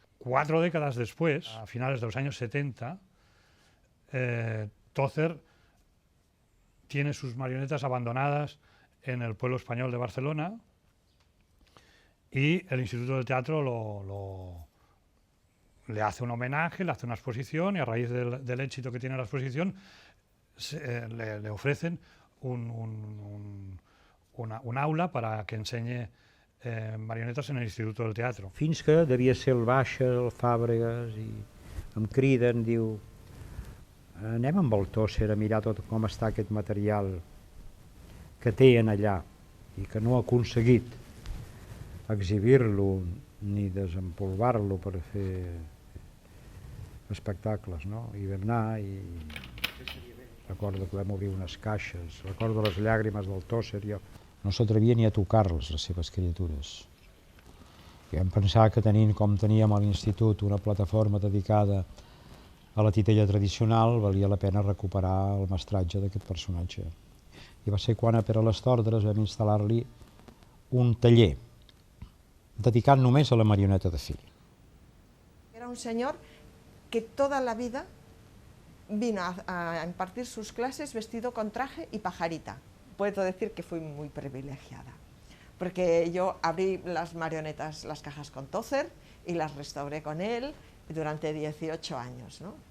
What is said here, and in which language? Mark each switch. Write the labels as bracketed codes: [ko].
[es] 4 décadas después, a finales de los años 70, Tócer tiene sus marionetas abandonadas en el pueblo español de Barcelona y el Instituto del Teatro le hace un homenaje, le hace una exposición, y a raíz del éxito que tiene la exposición le ofrecen un aula para que enseñe [ca] marionetes en l'Institut del Teatre. Fins que devia ser el Baixa, el Fàbregas, i em criden, diu, anem amb el Tócer a mirar tot com està aquest material que tenen allà i que no ha aconseguit exhibir-lo ni desempolvar-lo per fer espectacles, no? I vam anar i recordo que vam obrir unes caixes, recordo les llàgrimes del Tócer, jo no s'atrevia ni a tocar-les, les seves criatures. I vam pensar que tenint com teníem a l'institut una plataforma dedicada a la titella tradicional, valia la pena recuperar el mestratge d'aquest personatge. I va ser quan a Pere les Tordres vam instal·lar-li un taller dedicat només a la marioneta de fil. [es] Era un señor que toda la vida vino a impartir sus clases vestido con traje y pajarita. Puedo decir que fui muy privilegiada, porque yo abrí las marionetas, las cajas con Tócer, y las restauré con él durante 18 años, ¿no?